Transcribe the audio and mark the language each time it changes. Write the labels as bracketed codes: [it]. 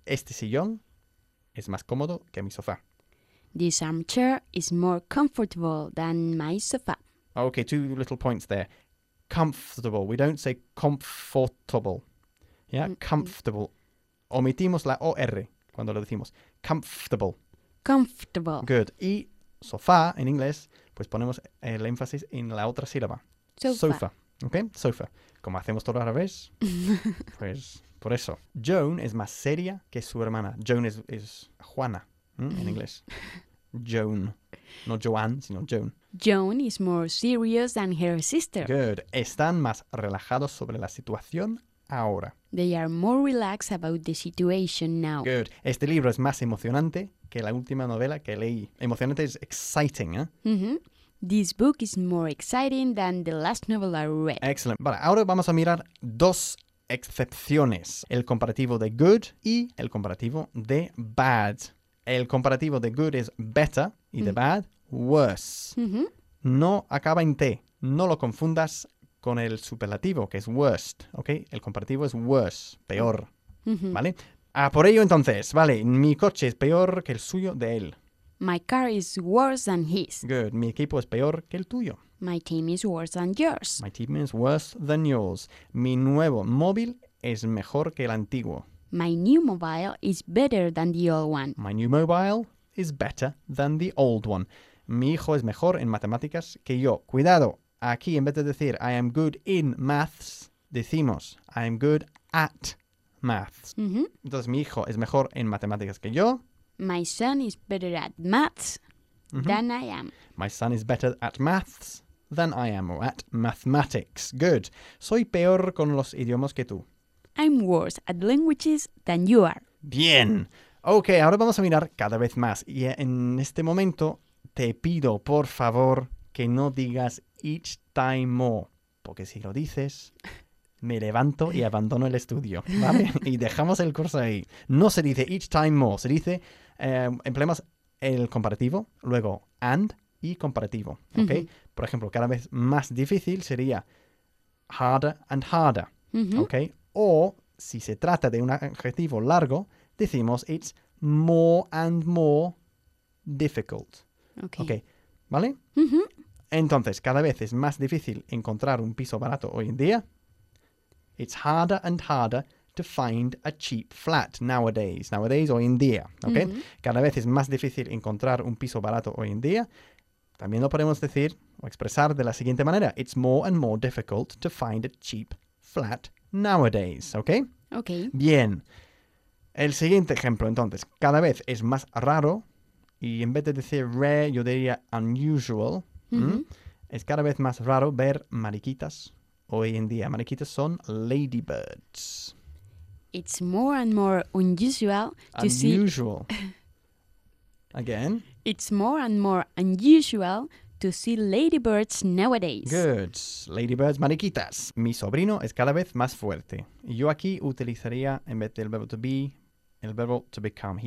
[es] Este sillón es más cómodo que mi sofá. [en] This armchair is more comfortable than my sofa. Okay, two little points there. Comfortable. We don't say comfortable. [es] Yeah, comfortable. Omitimos la OR cuando lo decimos. Comfortable. [en] Comfortable. Good. [es] Y sofá en inglés, pues ponemos el énfasis en la otra sílaba. [en] Sofa. Okay, sofa. [es] Como hacemos todo a la vez, pues por eso. Joan es más seria que su hermana. Joan es Juana en inglés. Joan. No Joanne, sino Joan. [en] Joan is more serious than her sister. [es] Good. Están más relajados sobre la situación ahora. [en] They are more relaxed about the situation now. Good. [es] Este libro es más emocionante que la última novela que leí. Emocionante es exciting, ¿eh? Mm-hmm. [en] This book is more exciting than the last novel I read. [es] Excellent. Vale, ahora vamos a mirar dos excepciones. El comparativo de good y el comparativo de bad. El comparativo de good es better y de bad, worse. Mm-hmm. No acaba en T. No lo confundas con el superlativo, que es worst, ¿ok? El comparativo es worse, peor, ¿vale? Ah, por ello entonces, vale, mi coche es peor que el suyo de él. [en] My car is worse than his. [es] Good, mi equipo es peor que el tuyo. [en] My team is worse than yours. My team is worse than yours. [es] Mi nuevo móvil es mejor que el antiguo. [en] My new mobile is better than the old one. My new mobile is better than the old one. [es] Mi hijo es mejor en matemáticas que yo. Cuidado, aquí en vez de decir [en] I am good in maths, [es] decimos [en] I am good at maths. Mm-hmm. [es] Entonces, mi hijo es mejor en matemáticas que yo. [en] My son is better at maths than I am. My son is better at maths than I am, or at mathematics. Good. [es] Soy peor con los idiomas que tú. [en] I'm worse at languages than you are. [es] Bien. Ok, ahora vamos a mirar cada vez más. Y en este momento te pido, por favor, que no digas [en] each time more. [es] Porque si lo dices, me levanto y abandono el estudio, ¿vale? Y dejamos el curso ahí. No se dice [en] each time more. [es] Se dice, empleamos el comparativo, luego and y comparativo, ¿ok? Uh-huh. Por ejemplo, cada vez más difícil sería [en] harder and harder, [es] ¿ok? O si se trata de un adjetivo largo, decimos [en] it's more and more difficult. Ok. [es] ¿Vale? Uh-huh. Entonces, cada vez es más difícil encontrar un piso barato hoy en día. [en] It's harder and harder to find a cheap flat nowadays. [es] Nowadays, hoy en día. ¿Ok? Uh-huh. Cada vez es más difícil encontrar un piso barato hoy en día. También lo podemos decir o expresar de la siguiente manera. [en] It's more and more difficult to find a cheap flat nowadays. ¿Ok? Ok. [es] Bien. El siguiente ejemplo, entonces. Cada vez es más raro. Y en vez de decir rare, yo diría unusual. Uh-huh. ¿Mm? Es cada vez más raro ver mariquitas hoy en día. Mariquitas son ladybirds. [en] It's more and more unusual to see... Unusual. Again. It's more and more unusual to see ladybirds nowadays. [es] Good. Ladybirds, mariquitas. Mi sobrino es cada vez más fuerte. Yo aquí utilizaría, en vez del verbo to be, el verbo to become.